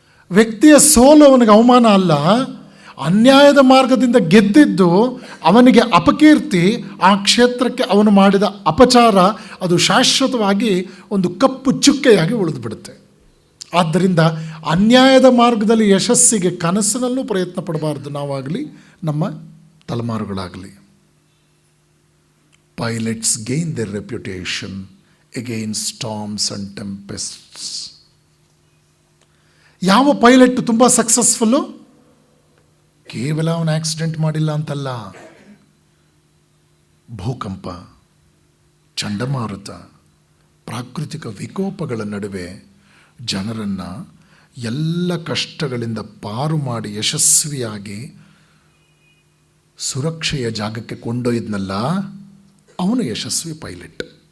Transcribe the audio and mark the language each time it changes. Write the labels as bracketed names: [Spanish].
[Kannada] ವ್ಯಕ್ತಿಯ ಸೋಲು ಅವನಿಗೆ ಅವಮಾನ ಅಲ್ಲ, ಅನ್ಯಾಯದ ಮಾರ್ಗದಿಂದ ಗೆದ್ದಿದ್ದು ಅವನಿಗೆ ಅಪಕೀರ್ತಿ, ಆ ಕ್ಷೇತ್ರಕ್ಕೆ ಅವನು ಮಾಡಿದ ಅಪಚಾರ ಅದು ಶಾಶ್ವತವಾಗಿ ಒಂದು ಕಪ್ಪು ಚುಕ್ಕೆಯಾಗಿ ಉಳಿದು ಬಿಡುತ್ತೆ. ಆದ್ದರಿಂದ ಅನ್ಯಾಯದ ಮಾರ್ಗದಲ್ಲಿ ಯಶಸ್ಸಿಗೆ ಕನಸಿನಲ್ಲೂ ಪ್ರಯತ್ನ ಪಡಬಾರ್ದು ನಾವಾಗಲಿ, ನಮ್ಮ ತಲೆಮಾರುಗಳಾಗಲಿ. [English] Pilots gain their reputation against storms and tempests. [Kannada] ಯಾವ ಪೈಲಟ್ ತುಂಬ ಸಕ್ಸಸ್ಫುಲ್ಲು? ಕೇವಲ ಅವನು ಆಕ್ಸಿಡೆಂಟ್ ಮಾಡಿಲ್ಲ ಅಂತಲ್ಲ, ಭೂಕಂಪ, ಚಂಡಮಾರುತ, ಪ್ರಾಕೃತಿಕ ವಿಕೋಪಗಳ ನಡುವೆ ಜನರನ್ನು ಎಲ್ಲ ಕಷ್ಟಗಳಿಂದ ಪಾರು ಮಾಡಿ ಯಶಸ್ವಿಯಾಗಿ ಸುರಕ್ಷೆಯ ಜಾಗಕ್ಕೆ ಕೊಂಡೊಯ್ದನಲ್ಲ, ಅವನು ಯಶಸ್ವಿ ಪೈಲಟ್.